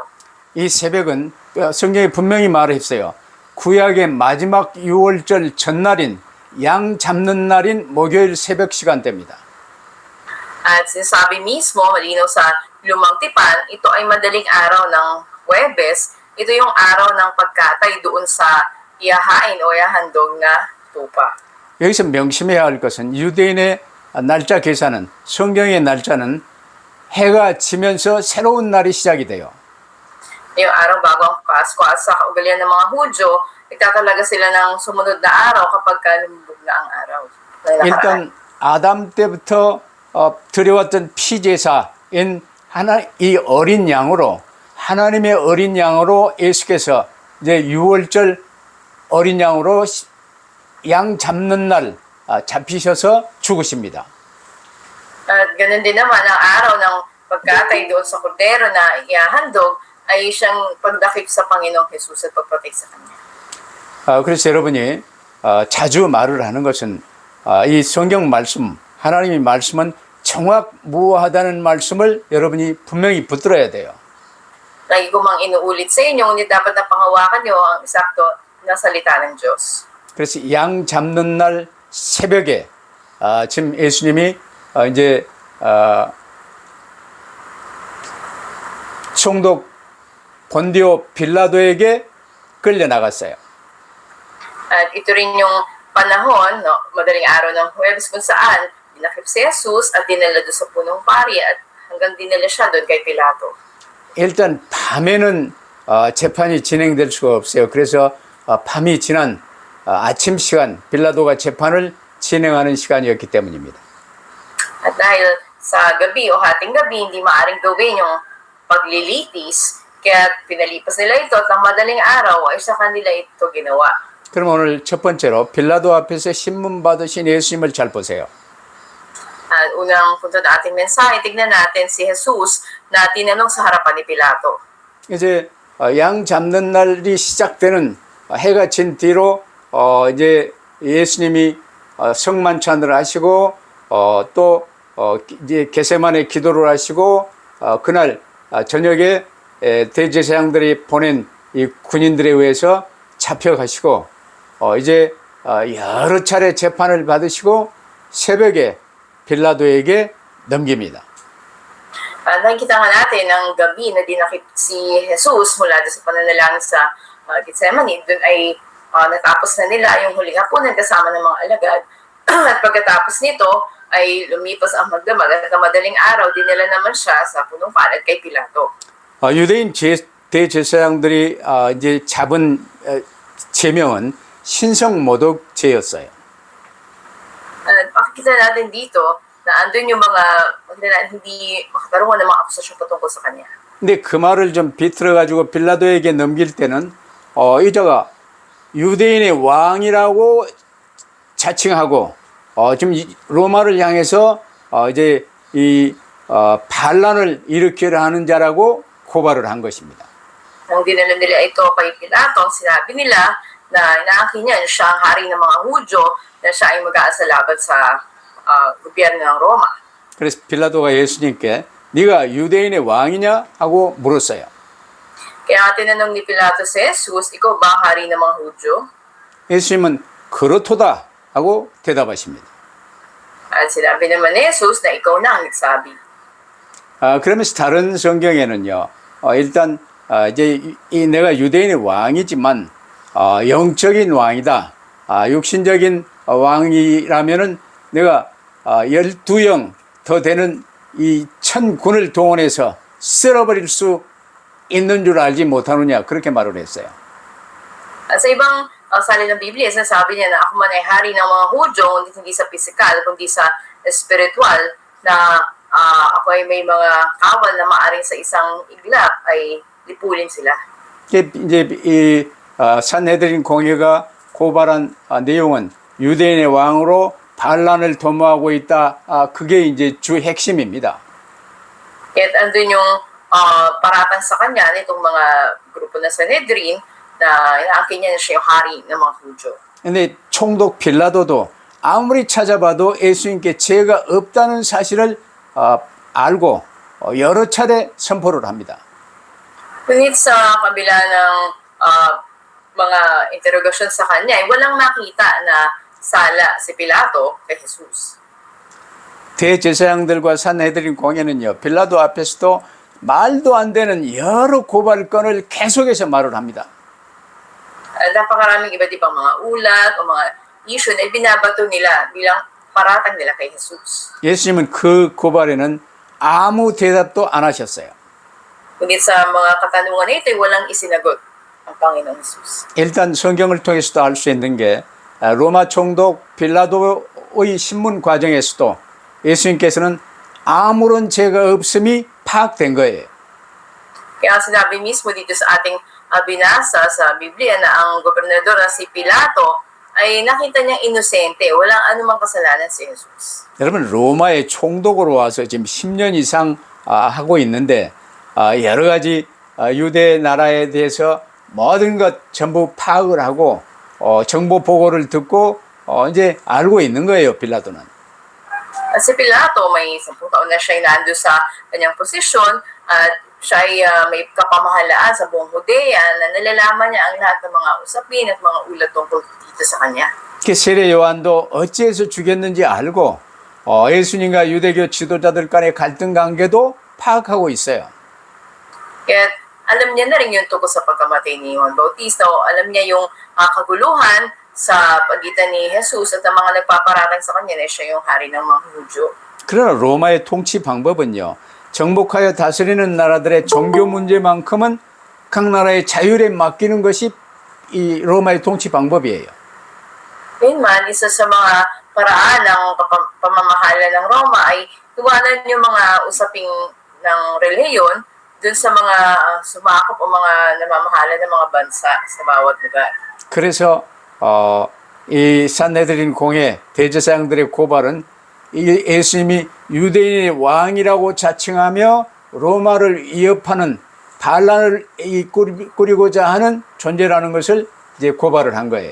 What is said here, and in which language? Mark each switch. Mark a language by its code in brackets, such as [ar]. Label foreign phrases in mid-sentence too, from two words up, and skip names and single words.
[ko] 이 새벽은 성경에 분명히 말했어요. 구약의 마지막 유월절 전날인 양 잡는 날인 목요일 새벽 시간대입니다. [tl] At sinasabi mismo, malinaw sa lumang tipan, ito ay madaling araw ng Huwebes. Ito yung araw ng pagkatay doon sa ihahain o ihahandog na tupa. [ko] 여기서 명심해야 할 것은 유대인의 날짜 계산은 성경의 날짜는 해가 지면서 새로운 날이 시작이 돼요. [tl] Yung araw bago ang Pasko at sa kaugalian ng mga Hudyo, nagtatalaga sila ng sumunod na araw kapag lumubog na ang araw. [ko] 일단 아담 때부터 드려왔던 피제사인 이 어린 양으로 하나님의 어린 양으로 예수께서 이제 유월절 어린 양으로 양 잡는 날 잡히셔서 죽으십니다. [tl] At ganun din naman ang araw ng pagkatay doon sa kordero na ihahandog ay siyang pagdakip sa Panginoong Jesus at pagpatay sa Kanya. [ko] 그래서 여러분이 자주 말을 하는 것은 이 성경 말씀, 하나님의 말씀은 정확무하다는 말씀을 여러분이 분명히 붙들어야 돼요. [tl] Lagi ko mang inuulit sa inyo, ngunit dapat na panghawakan nyo ang eksakto na salita ng Diyos. [ko] 그래서 양 잡는 날 새벽에 지금 예수님이 이제 총독 본디오 빌라도에게 끌려 나갔어요. [tl] At ito rin yung panahon, no, madaling araw ng Huwebes kung saan dinakip si Jesus at dinala doon sa punong pari at hanggang dinala siya doon kay Pilato. [ko] 일단 밤에는 재판이 진행될 수가 없어요. 그래서 밤이 지난 아침 시간 빌라도가 재판을 진행하는 시간이었기 때문입니다. [tl] At dahil sa gabi o hating gabi, hindi maaring gawin yung paglilitis, kaya pinalipas nila ito at ng madaling araw ay sa kanila ito ginawa. [ko] 그럼 오늘 첫 번째로 빌라도 앞에서 신문 받으신 예수님을 잘 보세요. [tl] At unang punto na ating mensahe, tignan natin si Jesus na tinanong sa harapan ni Pilato. [ko] 이제 양 잡는 날이 시작되는 해가 진 뒤로 이제 예수님이 성만찬을 하시고 또 이제 게세마네 기도를 하시고 그날 저녁에 대제사장들이 보낸 이 군인들에 의해서 잡혀가시고 이제 여러 차례 재판을 받으시고 새벽에 빌라도에게 넘깁니다. [tl] Nakikita nga natin ang gabi na dinakip si Jesus mula sa pananalangin sa Gethsemane. Doon ay natapos na nila yung huling hapunan kasama ng mga alagad. At pagkatapos nito ay lumipas ang magdamag at ang madaling araw dinala naman siya sa punong palad kay Pilato. [ko] 유대인 대제사장들이 이제 잡은 제명은 신성모독죄였어요. [tl] Makikita natin dito na andun yung mga hindi makatarungan ng mga akusasyon patungkol sa kanya. [ko] 근데 그 말을 좀 비틀어가지고 빌라도에게 넘길 때는 이자가 유대인의 왕이라고 자칭하고 지금 로마를 향해서 이제 이 반란을 일으키려 하는 자라고 고발을 한 것입니다. [tl] Nang dinala nila ito kay Pilato, sinabi nila na inaangkin niya siya ang hari ng mga Hudyo na siya ay mag-aasalabat sa gobyerno ng Roma. [ko] 그래서 빌라도가 예수님께 네가 유대인의 왕이냐 하고 물었어요. [tl] Kaya tinanong ni Pilato si Jesus, ikaw ba ang hari ng mga Hudyo? [ko] 예수님은 그렇도다 하고 대답하십니다. [tl] At sinabi naman ni Jesus na ikaw na ang nagsabi. [ko] 그러면서 다른 성경에는요, 일단 이제 내가 유대인의 왕이지만 영적인 왕이다. 육신적인 왕이라면은 내가 12영 더 되는 이 천군을 동원해서 쓸어버릴 수 있는 줄 알지 못하느냐 그렇게 말을 했어요. [tl] At sa ibang salin ng Biblia, sinasabi niya na ako man ay hari ng mga Hudyo, hindi sa physical, kundi sa spiritual, na ako ay may mga kawal na maaring sa isang iglap ay lipulin sila. [ko] 이제 이 산헤드린 공회가 고발한 내용은 유대인의 왕으로 반란을 도모하고 있다. 그게 이제 주 핵심입니다. [tl] Kaya andun yung paratang sa kanya nitong mga grupo na Sanhedrin na inaangkin niya na siya yung hari ng mga Hudyo. [ko] 근데 총독 빌라도도 아무리 찾아봐도 예수님께 죄가 없다는 사실을 알고 여러 차례 선포를 합니다. [tl] Ngunit sa kabila ng mga interrogasyon sa kanya, ay walang makita na sala si Pilato kay Jesus. [ko] 대제사장들과 산헤드린 공회는요, 빌라도 앞에서도 말도 안 되는 여러 고발건을 계속해서 말을 합니다. [tl] Napakaraming iba't ibang mga ulat o mga issue na binabato nila bilang paratang nila kay Jesus. [ko] 예수님은 그 고발에는 아무 대답도 안 하셨어요. [tl] Ngunit sa mga katanungan na ito, walang isinagot ang Panginoong Jesus. [ko] 일단 성경을 통해서도 알 수 있는 게 로마 총독 빌라도의 신문 과정에서도 예수님께서는 아무런 죄가 없음이 파악된 거예요. [tl] Kaya sinabi mismo dito sa ating binasa sa Biblia na ang gobernador na si Pilato ay nakita niyang inosente, walang anumang kasalanan si Jesus. [ko] 여러분 로마의 총독으로 와서 지금 10년 이상 하고 있는데 여러 가지 유대 나라에 대해서 모든 것 전부 파악을 하고 정보 보고를 듣고 이제 알고 있는 거예요, 빌라도는. [tl] At si Pilato, may 10 taon na siya nando sa kanyang posisyon at siya ay may kapamahalaan sa buong Judea na nalalaman niya ang lahat ng mga usapin at mga ulat tungkol dito sa kanya. [ko] 세례 요한도 어찌해서 죽였는지 알고 예수님과 유대교 지도자들 간의 갈등 관계도 파악하고 있어요. [tl] Kaya alam niya na rin yung tungkol sa pagkamatay ni Juan Bautista o alam niya yung kaguluhan sa pagitan ni Jesus at ang mga nagpaparatang sa kanya na siya yung hari ng mga Hudyo. [ko] 그러나 로마의 통치 방법은요, 정복하여 다스리는 나라들의 종교 문제만큼은 각 나라의 자율에 맡기는 것이 이 로마의 통치 방법이에요. [tl] Gayunman, isa sa mga paraan ng pamamahala ng Roma ay iwanan yung mga usaping ng relihiyon dun sa mga sumakop o mga namamahala ng mga bansa sa bawat lugar. [ko] 그래서 이 산헤드린 공회 대제사장들의 고발은 이 예수님이 유대인의 왕이라고 자칭하며 로마를 위협하는 반란을 꾸리고자 하는 존재라는 것을 이제 고발을 한 거예요.